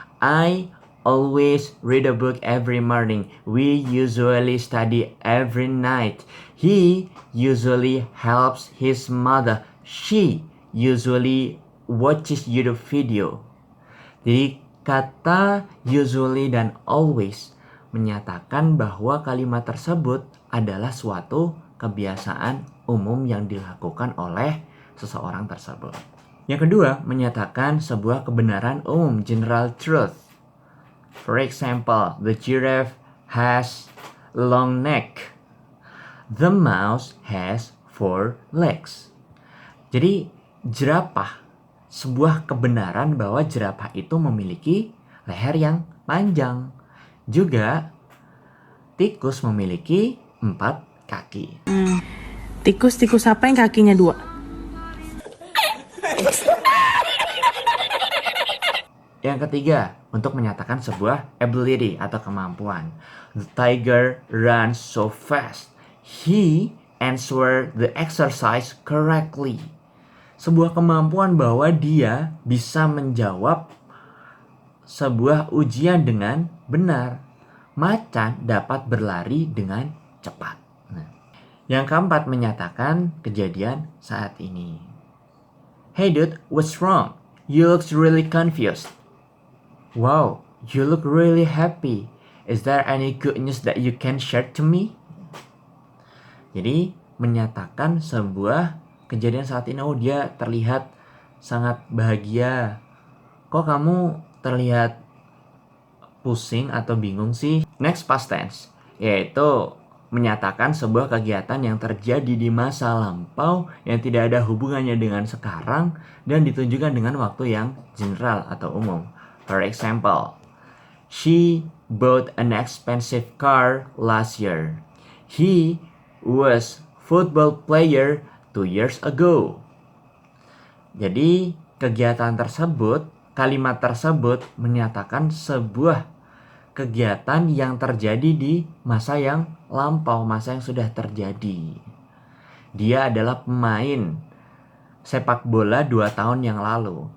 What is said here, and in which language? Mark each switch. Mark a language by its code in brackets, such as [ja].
[en] I always read a book every morning. We usually study every night. He usually helps his mother. She usually watches YouTube video. [id] Jadi kata usually dan always menyatakan bahwa kalimat tersebut adalah suatu kebiasaan umum yang dilakukan oleh seseorang tersebut. Yang kedua, menyatakan sebuah kebenaran umum, general truth. [en] For example, the giraffe has a long neck. The mouse has 4 legs. [id] Jadi jerapah, sebuah kebenaran bahwa jerapah itu memiliki leher yang panjang. Juga tikus memiliki 4 kaki. Tikus apa yang kakinya 2? Yang ketiga, untuk menyatakan sebuah ability atau kemampuan. [en] The tiger runs so fast. He answered the exercise correctly. [id] Sebuah kemampuan bahwa dia bisa menjawab sebuah ujian dengan benar. Macan dapat berlari dengan cepat. Yang keempat, menyatakan kejadian saat ini. [en] Hey dude, what's wrong? You look really confused. Wow, you look really happy. Is there any good news that you can share to me? [id] Jadi, menyatakan sebuah kejadian saat ini. Oh, dia terlihat sangat bahagia. Kok kamu terlihat pusing atau bingung sih? Next, past tense, yaitu menyatakan sebuah kegiatan yang terjadi di masa lampau yang tidak ada hubungannya dengan sekarang dan ditunjukkan dengan waktu yang general atau umum. [en] For example, she bought an expensive car last year. He was football player 2 years ago. [id] Jadi kegiatan tersebut, kalimat tersebut menyatakan sebuah kegiatan yang terjadi di masa yang lampau, masa yang sudah terjadi. Dia adalah pemain sepak bola 2 tahun yang lalu.